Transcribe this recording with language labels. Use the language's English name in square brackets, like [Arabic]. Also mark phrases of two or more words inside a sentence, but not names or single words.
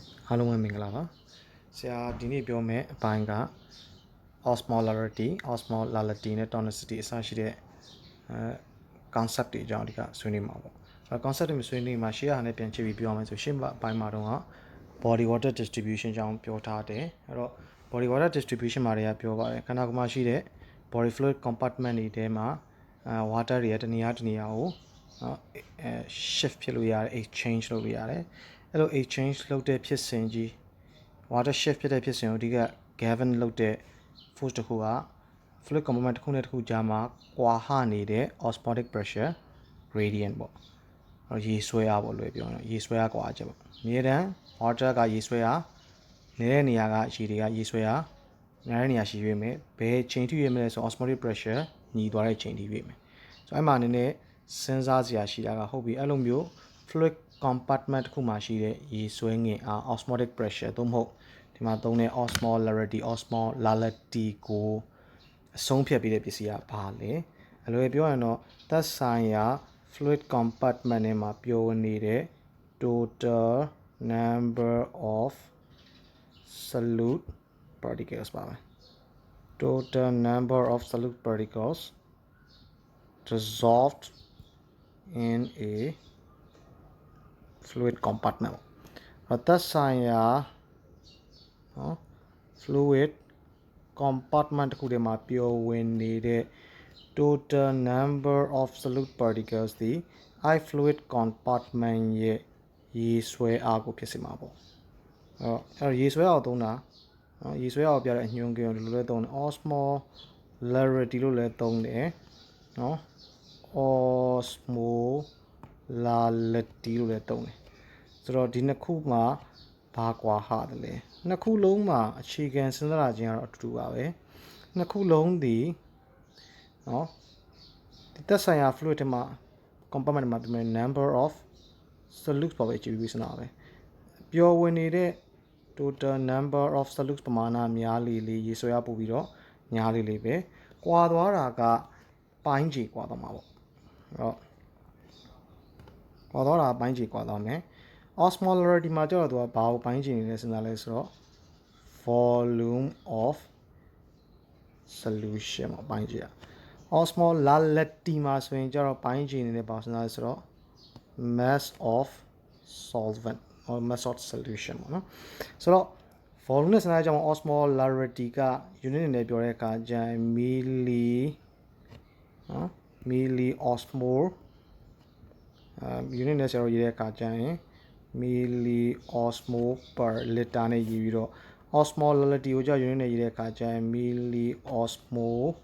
[Burmese] အားလုံးပဲမင်္ဂလာပါဆရာဒီနေ့ပြောမယ့်အပိုင်းက [English] osmolarity osmolality [Burmese] နဲ့ tonicity အစရှိတဲ့concept တွေအကြောင်းအဓိကဆွေးနွေးမှာပေါ့အဲ concept တွေဆွေးနွေးမှာရှေ့ဟာနဲ့ပြန်ကြည့်ပြီးပြောရမယ်ဆိုရှေ့အပိုင်းမှာတော့ [English] body water distribution [Burmese] အကြောင်းပြောထားတယ်အဲ့တော့ [English] body water distribution [Burmese] မှာတွေက ပြောပါတယ်ခန္ဓာကိုယ်မှာရှိတဲ့ [English] body fluid compartment [Burmese] တွေထဲမှာwater တွေကတနေရာကိုshift ဖြစ်လို့ရတယ် exchange လုပ်လို့ရတယ်အဲ့လို exchange လုပ်တဲ့ဖြစ်စဉ်ကြီး [English] water shift [Burmese] ဖြစ်တဲ့ဖြစ်စဉ်ကိုအဓိက govern လုပ်တဲ့ force တစ်ခုက [English] fluid compartment [Burmese] တစ်ခုနဲ့တစ်ခုကြားမှာကွာဟနေတဲ့ [English] osmotic pressure gradient [Burmese] ပေါ့ရေဆွဲအားပေါ့လို့ပြောရင်ရေဆွဲအားကွာချက်ပေါ့အမြဲတမ်း water ကရေဆွဲအား နေတဲ့နေရာကရေတွေကရေဆွဲအားများတဲ့နေရာရှိရွေးမယ်ဘယ်ချိန်ထိရွေးမလဲဆို [English] osmotic pressure [Burmese] ညီသွားတဲ့ချိန်ထိ ရွေးမယ်ဆိုအဲ့မှာနည်းနည်းစဉ်းစားစရာရှိတာကဟုတ်ပြီအဲ့လိုမျိုး [English] fluid compartment [Burmese] တစ်ခုမှာ ရှိတဲ့ရေဆွဲငင်အား [English] osmotic pressure [Burmese] သို့မဟုတ်ဒီမှာသုံးတဲ့ osmolarity ကိုအဆုံးဖြတ်ပေးတဲ့ပစ္စည်းကဘာလဲအဲ့လိုပြောရင်တော့သက်ဆိုင်ရာ [English] fluid compartment [Burmese] ထဲမှာပျော်ဝင်နေတဲ့ [English] total number of solute particles [Burmese] ပါပဲ [English] total number of solute particles dissolved in a fluid compartment [Burmese] သက်ဆိုင်ရာ [English] fluid compartment [Burmese] တစ်ခုထဲမှာပျော်ဝင်နေတဲ့ [English] total number of solute particles [Burmese] ဒီ [English] I fluid compartment [Burmese] ရဲ့ရေဆွဲအားကိုဖြစ်စေမှာပေါ့အဲ့ရေဆွဲအားကိုသုံးတာရေဆွဲအားကိုပြတဲ့အညွှန်းကိန်းကိုဒီလိုလဲသုံးတယ် osmolarity လို့လဲသုံးတယ်နော် osmolality လို့လဲသုံးတယ်ဆိုတော့ဒီနှစ် ခုမှာဘာကွာဟတယ်လဲနှစ်ခုလုံးမှာအခြေခံစဉ်းစားတာချင်းကတော့အတူတူပါပဲနှစ်ခုလုံးဒီနော်ဒီသက်ဆိုင်ရာ fluid ထဲမှာ compartment မှာပြင်မယ် [English] number of solutes [Burmese] ပေါ့ပဲကြည့် ပြီးစဉ်းစားပဲပျော်ဝင်နေတဲ့ [English] total number of solutes [Burmese] ပမာဏများလေးရေဆွဲအားပို့ပြီးတော့များလေးပဲကွာသွားတာကပိုင်းခြေ ကွာသွားမှာပေါ့အဲ့တော့ကွာသွားတာပိုင်းခြေကွာသွားမယ် osmolarity မှာကျတော့သူကဘာကိုပိုင်းခြေနေလဲစဉ်းစားလဲဆိုတော့ [English] volume of solution [Burmese] မှာပိုင်းခြေရ osmolality မှာဆိုရင်ကျတော့ပိုင်းခြေနေတယ်ဘာစဉ်းစားလဲဆိုတော့ [English] mass of solvent or mass of solution [Burmese] ပေါ့နော်ဆိုတော့ volume နဲ့စဉ်းစားကြအောင် osmolarity က unit အနေနဲ့ပြောတဲ့အခါကျရင် [English] milli osmol unit [Burmese] နဲ့ဆရာတို့ရေးတဲ့အခါကျရင် [English] milli osmol per liter [Burmese] နဲ့ရေးပြီးတော့ osmolality ကိုကြောက် unit နဲ့ရေးတဲ့အခါကျရင် [English] milli osmol